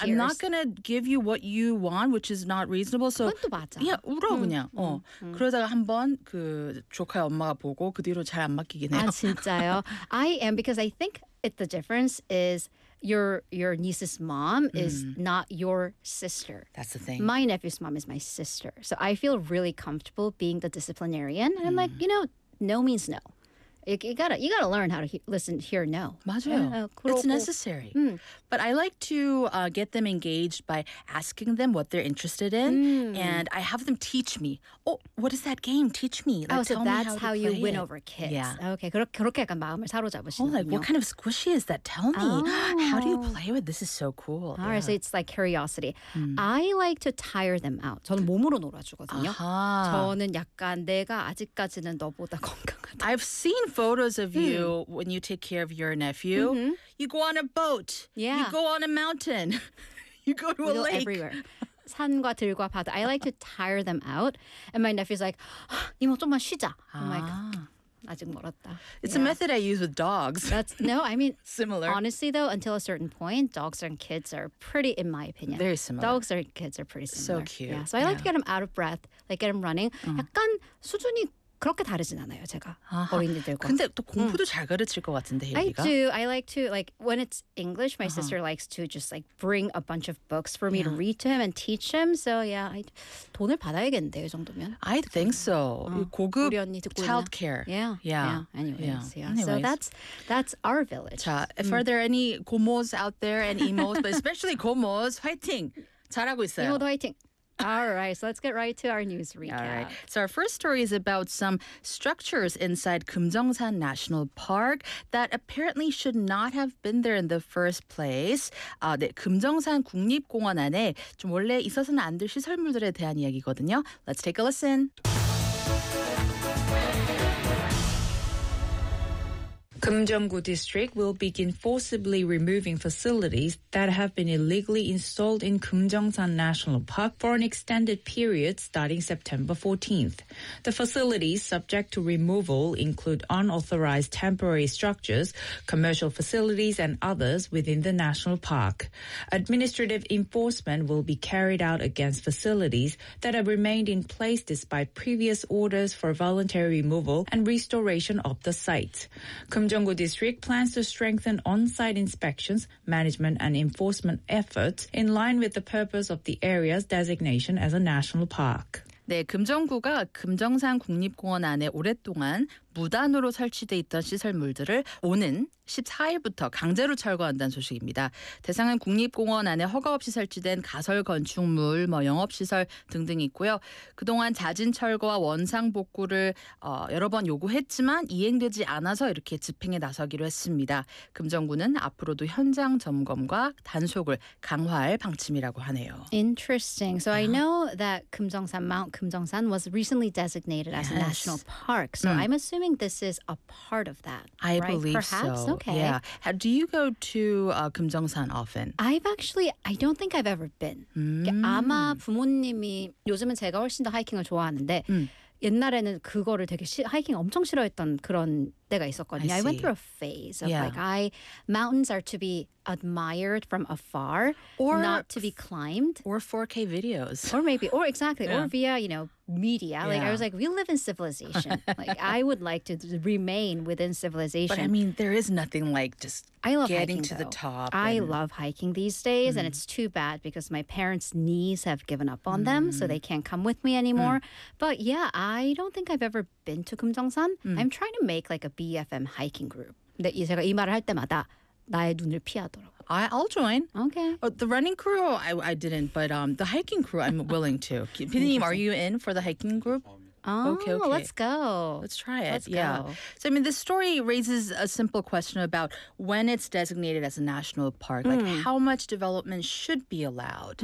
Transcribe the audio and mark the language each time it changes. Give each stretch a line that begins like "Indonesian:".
English: I'm not gonna give you what you want, which is not reasonable. So
Korean: 그것도 맞아. 울어 그냥. 그러다가 한번 그 조카의 엄마가 보고 그 뒤로 잘 안 맡기긴 해요. 아 진짜요?
English: I am because I think the difference is your niece's mom is not your sister. That's the thing. My nephew's mom is my sister. So I feel really comfortable being the disciplinarian, and I'm like, you know, no means no. You gotta learn how to hear no.
Korean: 맞아요.
English: It's necessary. But I like to get them engaged by asking them what they're interested in. And I have them teach me. Oh, what is that game? Teach me. Like, so that's how you win over kids. Yeah. Okay.
Korean: 그렇게 약간 마음을 사로잡으시는군요.
English: Oh, like, what kind of squishy is that? Tell me. How do you play with this? This is so cool. All right. So it's like curiosity. I like to tire them out.
Korean: 저는 몸으로 놀아주거든요. 저는 약간 내가 아직까지는 너보다 건강하다.
English: I've seen photos of you when you take care of your nephew. You go on a boat. Yeah. You go on a mountain. You go to a lake. Everywhere.
Korean: 산과 들과 바다.
English: I like to tire them out. And my nephew's like,
Korean: 이모 좀만 쉬자.
English: I'm like,
Korean: 아직 멀었다.
English: It's a method I use with dogs. Similar. Honestly, though, until a certain point, dogs and kids are pretty, in my opinion. Very similar. Dogs and kids are pretty similar. So cute. Yeah. So I like to get them out of breath, like get them running.
Korean: 약간 수준이 그렇게 다르진 않아요, 제가 어린이들과. 근데 또 공부도 잘 가르칠 것 같은데, 혜리가?
English: I do. I like to, like, when it's English, my sister likes to just, like, bring a bunch of books for me to read to him and teach him. So, yeah,
Korean: 돈을 받아야겠는데, 이 정도면.
English: I think so. 고급 childcare. Anyways. So that's our village. 자, if are there any 고모s out there and 이모s, but especially 고모s,
Korean: 화이팅! 잘하고 있어요. 이모도 화이팅!
English: All right, so let's get right to our news recap. All right. So our first story is about some structures inside Kumjongsan National Park that apparently should not have been there in the first place.
Korean: 네, 금정산 국립공원 안에 좀 원래 있어서는 안 될 시설물들에 대한 이야기거든요.
English: Let's take a listen. 금정구 district will begin forcibly removing facilities that have been illegally installed in Kumjongsan National Park for an extended period starting September 14th. The facilities subject to removal include unauthorized temporary structures, commercial facilities, and others within the national park. Administrative enforcement will be carried out against facilities that have remained in place despite previous orders for voluntary removal and restoration of the site. Kumjongsan District plans to strengthen on-site inspections, management, and enforcement efforts in line with the purpose of the area's designation as a national park.
Korean: 네, 금정구가 금정산 국립공원 안에 오랫동안 무단으로 설치돼 있던 시설물들을 오는 14일부터 강제로 철거한다는 소식입니다. 대상은 국립공원 안에 허가 없이 설치된 가설 건축물, 뭐 영업시설 등등이 있고요. 그동안 자진 철거와 원상 복구를 여러 번 요구했지만 이행되지 않아서 이렇게 집행에 나서기로 했습니다. 금정구는 앞으로도 현장 점검과 단속을 강화할 방침이라고 하네요.
English: Interesting. So I know that Kumjongsan, Mount Kumjongsan was recently designated as a national park. So I'm assuming this is a part of that. I believe so. Okay. Yeah. How, do you go to Kumjongsan often? I don't think I've ever been.
Korean: 아마 부모님이 요즘은 제가 훨씬 더 하이킹을 좋아하는데 옛날에는 그거를 되게 하이킹 엄청 싫어했던 그런 때가 있었거든요.
English: I went through a phase of mountains are to be admired from afar, or not to be climbed, or 4K videos, or maybe, or exactly, or via you know media. Yeah. Like I was like, we live in civilization. Like I would like to remain within civilization. But I mean, there is nothing like just I love getting hiking, to though. The top. I love hiking these days, and it's too bad because my parents' knees have given up on them, so they can't come with me anymore. But yeah, I don't think I've ever been to Kumjongsan. I'm trying to make like a BFM hiking group.
Korean: 근데 이 제가 이 말을 할 때마다 나의 눈을 피하더라고.
English: I'll join. Okay. Oh, the running crew, I didn't, but the hiking crew, I'm willing to. Pinim, are you in for the hiking group? Oh, okay. Let's go. Let's try it. Let's go. So, I mean, this story raises a simple question about when it's designated as a national park, like how much development should be allowed.